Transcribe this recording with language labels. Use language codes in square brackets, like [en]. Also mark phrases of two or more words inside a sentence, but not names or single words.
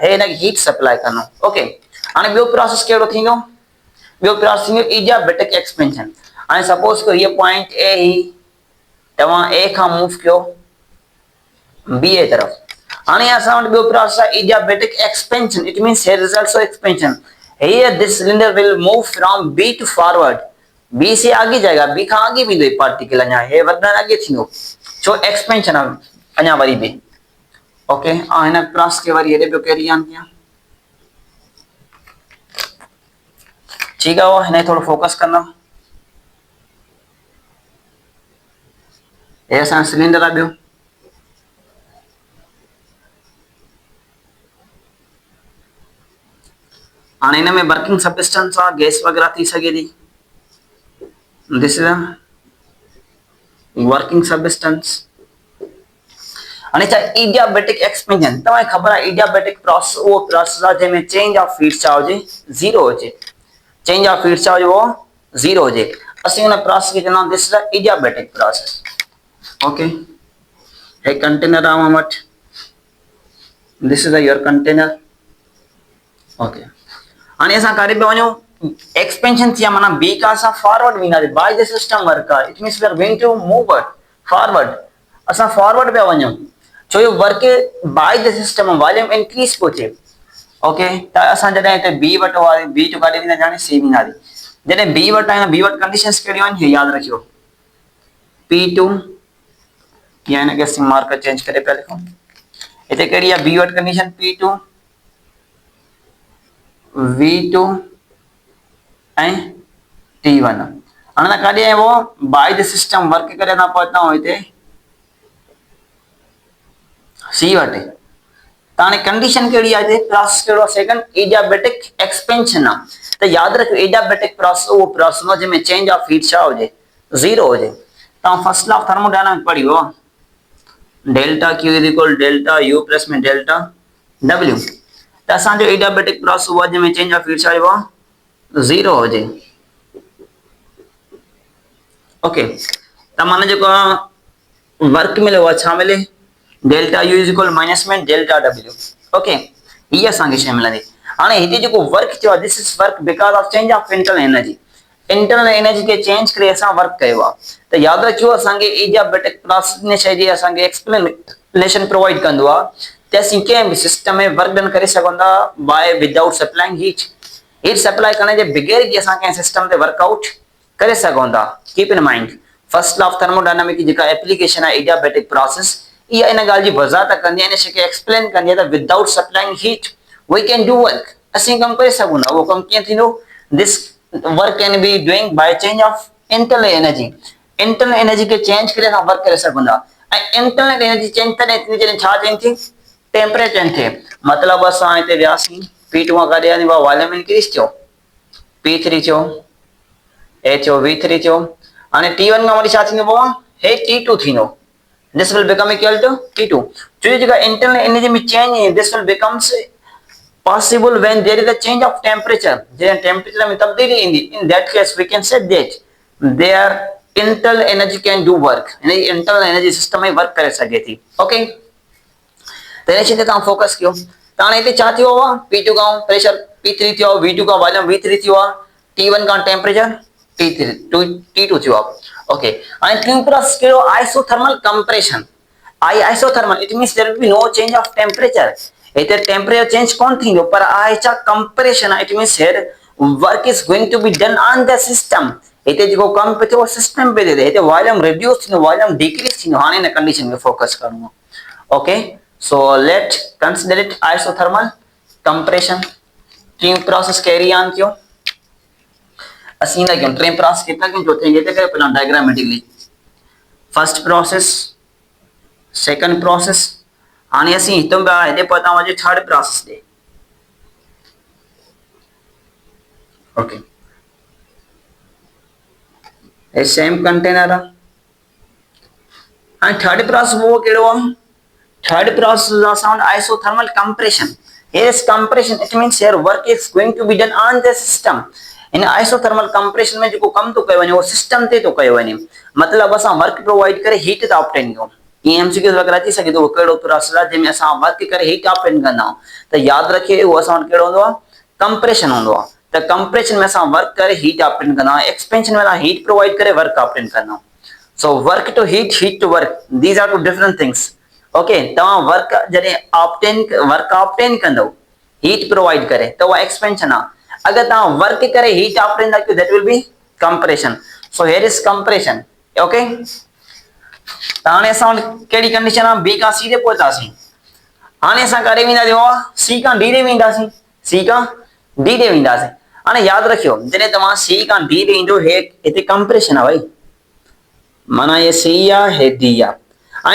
[sd] हे हिन खे [en] heat supply [sd] कंदो। ओके हाणे ॿियो प्रोसेस कहिड़ो थींदो? ॿियो प्रोसेस थींदो [en] adiabatic expansion. [sd] हाणे सपोज कयो हीअ पॉइंट ए ही तव्हां ए खां मूव कयो बी ए तरफ। हाणे असां वटि ॿियो प्रोसेस आहे [en] adiabatic expansion. it means here is also expansion. Here this cylinder will move from B to forward. [hi] B से आगे जाएगा, [sd] B खां आगे भी दो पार्टिकल अञा हे वधण आगे थींदो छो एक्सपेंशन आहे अञा वरी भी। ओके हिन प्रोसेस खे वरी हेॾे पियो [en] carry on [sd] कयां। ठीकु आहे हिन थोरो फोकस कंदा। हे असां सिलेंडर आहे ॿियो। हाणे हिन में [en] working substance [sd] आहे, गैस वग़ैरह थी सघे थी। [en] this is a working substance. [sd] हाणे छा [en] adiabatic expansion, [sd] तव्हांखे ख़बर आहे [en] adiabatic process [sd] उहो प्रोसेस आहे जंहिंमें [en] change of heat [sd] छा हुजे, ज़ीरो हुजे। [en] change of heat [sd] छा हुजे, उहो ज़ीरो हुजे। असीं हुन प्रोसेस खे चवंदा आहियूं [en] this is a adiabatic process. [sd] ओके, हे कंटेनर आहे मूं वटि, [en] this is your container. ओके, [sd] हाणे असां काॾे पिया वञूं, एक्सपेंशन थी आहे माना बी खां असां फॉरवर्ड वेंदासीं। [en] by the system work आहे, it means we are going to move forward. [sd] असां फॉरवर्ड पिया वञूं छो जो [en] work by the system volume increase [sd] पियो थिए। ओके, त असां जॾहिं हिते बी वटि हुआसीं, बी टू काॾे वेंदासीं, हाणे सी वेंदासीं। जॾहिं बी वटि आहियूं, बी वटि कंडीशंस कहिड़ियूं आहिनि हे यादि रखियो। P2 या हिनखे असीं [en] marker change [sd] करे पिया लिखूं। हिते कहिड़ी आहे बी वटि कंडीशन, P2 V2 ऐं T1। हाणे तव्हां काॾे आया आहियो, [en] by the system work [sd] करे असां पहुता आहियूं हिते सी वटि। त हाणे कंडीशन कहिड़ी आहे, हिते प्रोसेस कहिड़ो आहे, [en] second adiabatic expansion [sd] आहे। त यादि रखियो [en] adiabatic process [sd] उहो प्रोसेस आहे जंहिंमें [en] change of heat [sd] छा हुजे, ज़ीरो हुजे। [en] तव्हां first law of thermodynamics [sd] पढ़ियो आहे, [en] delta Q is equal delta U plus में delta W. [sd] त असांजो [en] adiabatic process [sd] उहो जंहिंमें [en] change of heat [sd] छा हुजे, उहो ज़ीरो हुजे। ओके, त माना जेको वर्क मिले उहा छा मिले, [en] delta U is equal minus [sd] में [en] delta W. [sd] ओके, हीअ असांखे शइ मिलंदी। हाणे हिते जेको वर्क थियो आहे, [en] this is work because of change of internal energy. internal energy [sd] खे चेंज करे असां वर्क कयो आहे। त यादि रखियो असांखे [en] adiabatic process [sd] इन शइ जी असांखे एक्सप्लेनेशन प्रोवाइड कंदो आहे त असीं कंहिं बि सिस्टम में [en] work done [sd] करे सघूं था [en] by without supplying heat. heat supply [sd] करण जे बगैर बि असां कंहिं सिस्टम ते वर्कआउट करे सघूं था। [en] keep in mind, first law of thermodynamic [sd] की जेका एप्लीकेशन आहे [en] adiabatic process, [sd] इहा इन ॻाल्हि जी वज़ाहत कंदी आहे, इन शइ खे एक्सप्लेन कंदी आहे त [en] without supplying heat we can do work. [sd] असीं कमु करे सघूं था। उहो कमु कीअं थींदो, [en] this work can be doing by change of internal energy. internal energy [sd] खे चेंज करे असां वर्क करे सघूं था। ऐं [en] internal energy change [sd] तॾहिं थींदी जॾहिं छा चेंज थी, टेम्परेचर थिए। मतिलबु असां हिते वियासीं P2 खां काॾे आया, [en] volume increase [sd] थियो, P3 थियो, ए थियो, V3 थियो। हाणे T1 खां वरी छा थींदो पोइ, हे T2 थींदो। [en] This will become equal to T2। [sd] जो जेका [en] internal energy [sd] में चेंज है, [en] this will becomes possible when there is a change of temperature। [sd] जॾहिं टेम्परेचर में तब्दीली ईंदी, [en] in that case we can say that their internal energy can do work। [sd] यानी [en] internal energy [sd] सिस्टम में वर्क करे सघे थी। ओके, त हिन शइ ते तव्हां फोकस कयो। त हाणे हिते छा थियो आहे, P2 खां प्रेशर P3 थियो, V2 खां वॉल्यूम V3 थियो आहे, T1 खां टेम्परेचर T2 थियो आहे। ओके, हाणे टियों प्रोसेस कहिड़ो, [en] isothermal compression. isothermal it means there will be no change of temperature. [sd] हिते [en] temperature change [sd] कोन थींदो, पर आहे छा कंप्रेशन आहे। [en] it means here work is going to be done on the system. [sd] हिते जेको कमु पियो थियो सिस्टम पे थिए, हिते [en] volume reduce [sd] थींदो, [en] volume decrease [sd] थींदो। हाणे हिन कंडीशन खे फोकस करणो आहे। [en] okay, so let consider it isothermal compression. [sd] टियों प्रोसेस [en] carry on [sd] थियो। असीं ना क्यों टे प्रोसेस कितना क्यों चौथे ये करे पहला [en] diagrammatically, first process, second process. [sd] हाणे असीं हितों पिया हेॾे पहुता वञे [en] third process [sd] ॾे। ओके, ये [en] same container [sd] आहे। हाणे [en] third process [sd] वो कहिड़ो आहे, [en] third process is sound isothermal compression। Here is compression, it means here work is going to be done on the system। [sd] इन [en] isothermal compression [sd] में जेको कम तो कयो वञे वो सिस्टम ते तो कयो वञे। मतलब असां [en] work provide [sd] करे हीट था ऑब्टेन कयूं। ये एमसीक्यू वगैरह अची सके तो कहिड़ो प्रोसेस आहे जंहिंमें असां वर्क करे हीट ऑब्टेन कंदा आहियूं। त यादि रखिए उहो असां वटि कहिड़ो हूंदो आहे, कंप्रेशन हूंदो आहे। त कंप्रेशन में असां वर्क करे हीट ऑब्टेन कंदा आहियूं, एक्सपेंशन में असां [en] heat provide [sd] करे [en] work obtain [sd] कंदा आहियूं। [en] so work to heat, heat to work, these are two different things. ओके, [sd] तव्हां वर्क जॾहिं [en] work obtain [sd] कंदो [en] heat provide [sd] करे त उहा एक्सपेंशन आहे। अगर तव्हां वर्क करे [en] heat obtain [sd] था कयो, [en] that will be compression. so here is compression. ओके, [sd] त हाणे असां कहिड़ी कंडीशन आहे, बी खां सी ते पहुतासीं। हाणे असां काॾे वेंदासीं, सी खां डी ॾे वेंदासीं, सी खां डी ॾे वेंदासीं। हाणे यादि रखियो जॾहिं तव्हां सी खां डी ॾे ईंदो, हिते कंप्रेशन आहे भाई, माना ये सी आहे हे डी आहे।